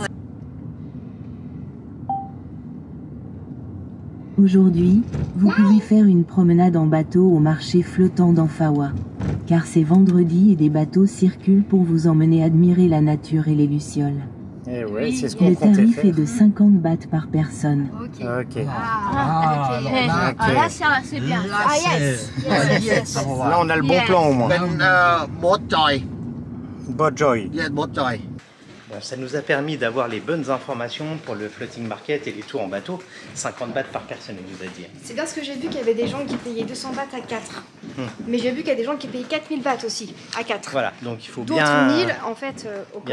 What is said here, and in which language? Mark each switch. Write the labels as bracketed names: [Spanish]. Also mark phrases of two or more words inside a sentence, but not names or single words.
[French] Aujourd'hui, vous pouvez faire une promenade en bateau au marché flottant d'Amphawa. Car c'est vendredi et des bateaux circulent pour vous emmener admirer la nature et les lucioles. Eh ouais, c'est ce qu'on Le comptait tarif est faire. de 50 bahts par personne. Ok. Ok. Ah, ok. Eh, Ok. ah, là, c'est bien. [English] Ah yes. Yes, yes, yes. [French] Là, on a le bon [English] Yeah. [French] plan au moins. [Thai] เป็นโบ๊ทจอย Bojoy. เรียกโบ๊ทจอย [French] Bon, ça nous a permis d'avoir les bonnes informations pour le [English] floating market [French] et les tours en bateau. 50 bahts par personne, il nous a dit. C'est bien ce que j'ai vu qu'il y avait des gens qui payaient 200 bahts à 4. Mais j'ai vu qu'il y a des gens qui payaient 4000 bahts aussi à 4. Voilà, donc il faut D'autres bien... 1000, en fait, bien